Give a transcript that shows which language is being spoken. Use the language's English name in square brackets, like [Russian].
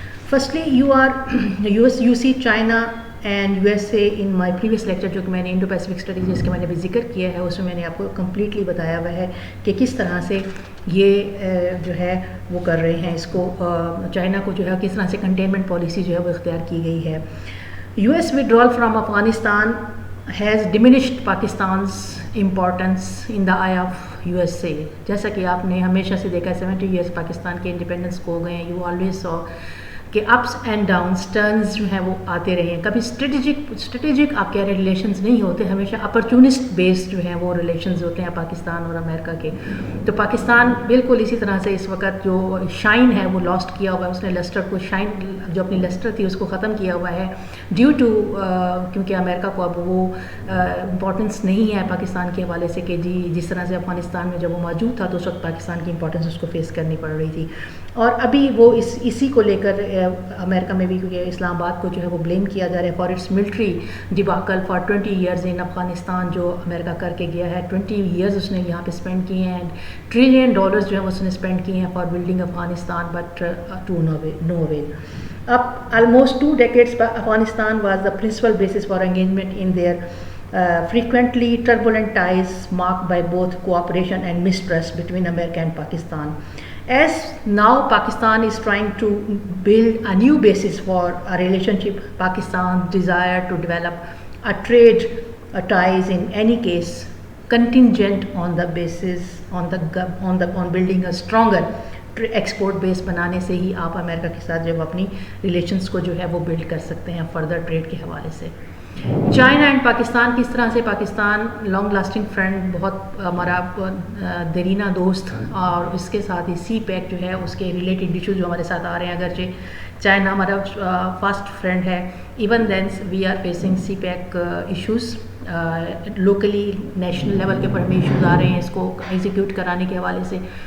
[English] firstly you see China and USA in my previous lecture [Urdu] جو کہ میں نے انڈو پیسیفک اسٹریٹجیز کے میں نے بھی ذکر کیا ہے، اس میں میں نے آپ کو کمپلیٹلی بتایا ہوا ہے کہ کس طرح سے یہ جو ہے وہ کر رہے ہیں اس کو، چائنا کو جو ہے کس طرح سے کنٹینمنٹ پالیسی جو ہے وہ اختیار کی گئی ہے. [English] US withdrawal from Afghanistan has diminished Pakistan's importance in the eye of USA. [Urdu] جیسا کہ آپ نے ہمیشہ سے دیکھا 70 years پاکستان کے انڈیپینڈنس کو ہو گئے ہیں، [English] you always saw [Urdu] کہ اپس اینڈ ڈاؤنس ٹرنز جو ہیں وہ آتے رہے ہیں. کبھی اسٹریٹجک آپ کہہ رہے ریلیشنز نہیں ہوتے، ہمیشہ اپرچونسٹ بیسڈ جو ہیں وہ ریلیشنز ہوتے ہیں پاکستان اور امریکہ کے. تو پاکستان بالکل اسی طرح سے اس وقت جو شائن ہے وہ لاسٹ کیا ہوا ہے، اس نے لسٹر کو شائن جو اپنی لسٹر تھی اس کو ختم کیا ہوا ہے ڈیو ٹو کیونکہ امریکہ کو اب وہ امپورٹنس نہیں ہے پاکستان کے حوالے سے کہ جی جس طرح سے افغانستان میں جب وہ موجود تھا تو اس وقت پاکستان کی امپورٹنس اس کو فیس کرنی پڑ رہی تھی. اور ابھی وہ اسی کو لے کر امریکہ میں بھی کیونکہ اسلام آباد کو جو ہے وہ بلیم کیا جا رہا ہے [English] for its military debacle for 20 years in Afghanistan [Urdu] جو امریکہ کر کے گیا ہے. 20 ایئرز اس نے یہاں پہ اسپینڈ کیے ہیں، $1 ٹریلین جو ہے اس نے اسپینڈ کیے ہیں [English] For building Afghanistan, but to no avail. almost 2 decades, Afghanistan was the principal basis for engagement in their frequently turbulent ties marked by both cooperation and mistrust between America and Pakistan. As now Pakistan is trying to build a new basis for a relationship, Pakistan's desire to develop a trade ties in any case contingent on the basis on building a stronger export base [Urdu] بنانے سے ہی آپ امریکہ کے ساتھ جب اپنی relations کو جو ہے وہ بلڈ کر سکتے ہیں فردر ٹریڈ کے حوالے [English] سے. [Urdu] چائنا اینڈ پاکستان کس طرح سے پاکستان لانگ لاسٹنگ فرینڈ بہت ہمارا دیرینہ دوست اور اس کے ساتھ ہی سی پیک جو ہے اس کے ریلیٹڈ ایشوز جو ہمارے ساتھ آ رہے ہیں اگرچہ چائنا ہمارا فاسٹ فرینڈ ہے [English] even then we are facing CPEC issues locally [Urdu] national level کے پر بھی ایشوز آ رہے ہیں اس کو ایگزیکیوٹ کرانے کے حوالے سے.